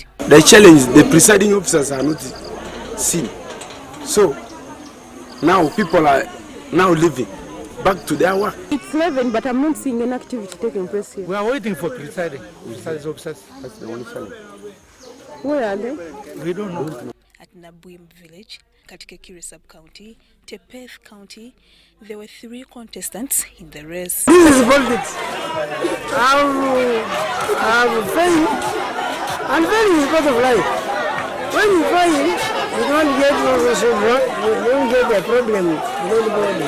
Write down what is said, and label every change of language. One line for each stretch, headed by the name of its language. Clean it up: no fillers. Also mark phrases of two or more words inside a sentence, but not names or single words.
English: The challenge, the presiding officers are not seen. So now people are now leaving back to their work. It's 11, but I'm not seeing an activity taking place here. We are waiting for presiding officers. That's the only challenge. Where are they? We don't know. At Nabuim village, katika Kiruhura sub-county, Entebbe county, there were 3 contestants in the race. This is politics. I'm failing. I'm failing because of life. When you fail, you don't get the solution. You don't get the problem. You don't get it.